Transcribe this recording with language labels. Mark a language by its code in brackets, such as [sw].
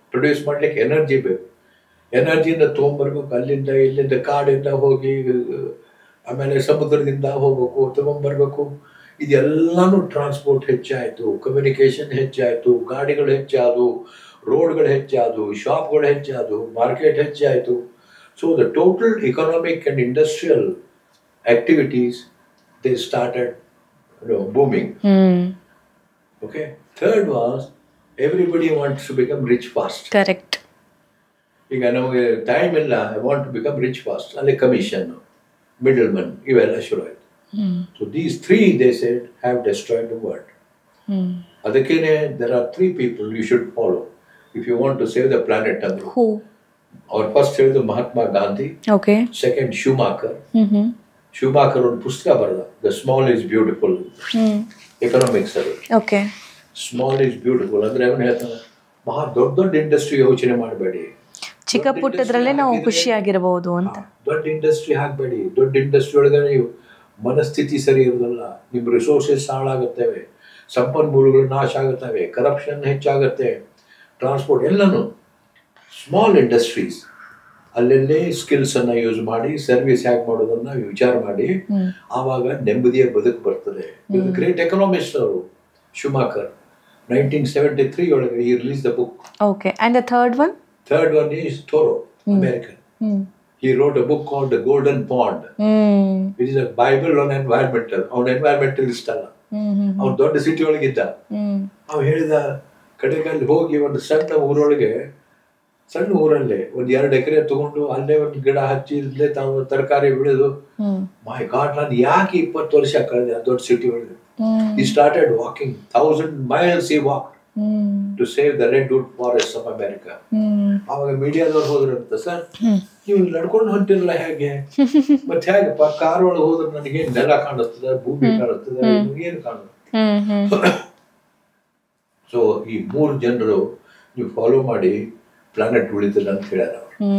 [kn] Produce ಮಾಡ್ಲಿಕ್ಕೆ energy ಬೇಕು. ಎನರ್ಜಿಯಿಂದ ತೊಗೊಂಬರ್ಬೇಕು. ಅಲ್ಲಿಂದ ಇಲ್ಲಿಂದ ಕಾಡಿಂದ ಹೋಗಿ ಆಮೇಲೆ ಸಮುದ್ರದಿಂದ ಹೋಗ್ಬೇಕು, ತಗೊಂಬರ್ಬೇಕು. ಇದೆಲ್ಲಾನು ಟ್ರಾನ್ಸ್ಪೋರ್ಟ್ ಹೆಚ್ಚಾಯಿತು, ಕಮ್ಯುನಿಕೇಶನ್ ಹೆಚ್ಚಾಯಿತು, ಗಾಡಿಗಳು ಹೆಚ್ಚಾದವು, ರೋಡ್ಗಳು ಹೆಚ್ಚಾದವು, ಶಾಪ್ಗಳು ಹೆಚ್ಚಾದವು, ಮಾರ್ಕೆಟ್ ಹೆಚ್ಚಾಯಿತು. [en] So the total economic and industrial activities, they started booming. Okay. Third was, everybody wants to become rich fast. Correct. [kn] ಈಗ ನಮಗೆ ಟೈಮ್ ಇಲ್ಲ, [en] I want to become rich fast. [kn] ಅಲ್ಲಿ ಕಮಿಷನ್, ಮಿಡಲ್ ಮನ್, ಇವೆಲ್ಲ ಶುರು ಆಯಿತು. [en] So these 3 they said have destroyed the world. [kn] ಅದಕ್ಕೇನೆ [en] there are 3 people you should follow if you want to save the planet. [kn] ಅಂದ್ರು. [en] Who? [kn] ಅವ್ರು first ಹೇಳಿದ್ರು Mahatma Gandhi. [en] Okay. [kn] Second ಶೂಮಾಕರ್. ಶೂಮಾಕರ್ ಒಂದು ಪುಸ್ತಕ ಬರೆದ, the small is beautiful, economics ಅಲ್ಲಿ. ಓಕೆ. ಸ್ಮಾಲ್ ಇಸ್ ಬ್ಯೂಟಿಫುಲ್ ಅಂದ್ರೆ ಅವನು ಹೇಳ್ತಾನೆ, ದೊಡ್ಡ ಇಂಡಸ್ಟ್ರಿ ಯೋಚನೆ ಮಾಡಬೇಡಿ, ಚಿಕ್ಕ ಪುಟ್ಟದ್ರಲ್ಲೇ ನಾವು ಖುಷಿಯಾಗಿರಬಹುದು ಅಂತ. ದೊಡ್ಡ ಇಂಡಸ್ಟ್ರಿ ಹಾಕಬೇಡಿ. ದೊಡ್ಡ ಇಂಡಸ್ಟ್ರಿ ಒಳಗೆ ನೀವು ಮನಸ್ಥಿತಿ ಸರಿ ಇರೋದಲ್ಲ, ನಿಮ್ಮ ರಿಸೋರ್ಸಸ್ ಹಾಳಾಗುತ್ತವೆ, ಸಂಪನ್ಮೂಲಗಳು ನಾಶ ಆಗುತ್ತವೆ, ಕರಪ್ಷನ್ ಹೆಚ್ಚಾಗುತ್ತೆ, ಟ್ರಾನ್ಸ್ಪೋರ್ಟ್ ಎಲ್ಲನೂ. ಸ್ಮಾಲ್ ಇಂಡಸ್ಟ್ರೀಸ್ ಅಲ್ಲೆಲ್ಲೇ ಸ್ಕಿಲ್ಸ್ ಅನ್ನ ಯೂಸ್ ಮಾಡಿ ಸರ್ವಿಸ್ ಹೇಗೆ ಮಾಡೋದನ್ನ ವಿಚಾರ ಮಾಡಿ, ಆವಾಗ ನೆಮ್ಮದಿಯ ಬದುಕು ಬರ್ತದೆ. ಗ್ರೇಟ್ ಎಕನಾಮಿಸ್ಟ್ ಅವರು ಶೂಮಾಕರ್. [en] 1973 ಒಳಗೆ he released the book. Okay. And the third one? Third one is Thoreau, American. He wrote a book called The Golden Pond, which is a Bible on environmental. [kn] ಅವನು ಎನ್ವೈರ್ಮೆಂಟಲಿಸ್ಟ್ ಅಲ್ಲ, ಅವ್ನು ದೊಡ್ಡ city ಒಳಗಿದ್ದ. ಅವ್ನು ಹೇಳಿದ ಕಡೆಗಲ್ಲಿ ಹೋಗಿ ಒಂದು ಸಣ್ಣ ಊರೊಳಗೆ, ಸಣ್ಣ ಊರಲ್ಲೇ ಒಂದು 2 ಎಕರೆ ತಗೊಂಡು ಅಲ್ಲೇ ಒಂದು ಗಿಡ ಹಚ್ಚಿ, ಇಲ್ಲೇ ತಾವು ತರಕಾರಿ ಬೆಳೆದು, ಮೈ ಗಾಡ್, ನಾನು ಯಾಕೆ 20 ವರ್ಷ ಕಳೆದೆ ಆ ದೊಡ್ಡ ಸಿಟಿ ಒಳಗೆ. [en] He started walking 1,000 miles. He walked to save the redwood forests of America. [kn] ಅವಾಗ ಮೀಡಿಯಾದವ್ರು ಹೋದ್ರಂತ, ಸರ್ ನೀವು ನಡ್ಕೊಂಡು ಹೊಂಟಿರಲ್ಲ ಹೇಗೆ, ಮತ್ತೆ ಹೇಗಪ್ಪ ಕಾರ್ ಒಳಗೆ ಹೋದ್ರೆ ನನಗೆ ನೆಲ ಕಾಣಿಸ್ತದೆ, ಭೂಮಿ ಕಾಣಿಸ್ತದೆ, ಏನು ಕಾಣುತ್ತೆ. ಸೊ ಈ 3 ಜನರು ನೀವು ಫಾಲೋ ಮಾಡಿ ಪ್ಲಾನೆಟ್ ಉಳಿತಿಲ್ಲ ಅಂತ ಹೇಳ್ಯಾರ ಅವರು.